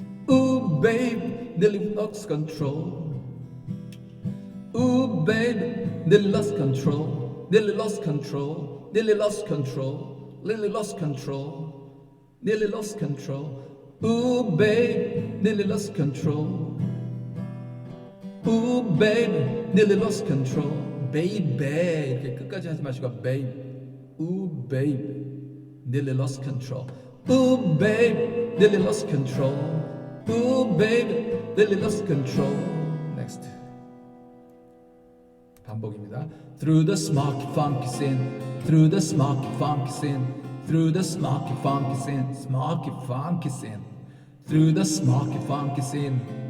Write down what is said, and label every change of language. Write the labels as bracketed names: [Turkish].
[English] Ooh, babe, nearly lost control. Ooh, babe, nearly lost control. Nearly lost control. Nearly lost control. Nearly lost control. Nearly lost control. Ooh, babe, nearly lost control. Ooh, babe, nearly lost control. [Korean] Baby, 이렇게 끝까지 하지 마시고 babe. [English] Ooh, babe, nearly lost control. Ooh, babe, nearly lost control. Ooh, babe, nearly lost control. Next. [Korean] 반복입니다. [English] Through the smoky funky scene, through the smoky funky scene, through the smoky funky scene, smoky funky scene, through the smoky funky scene.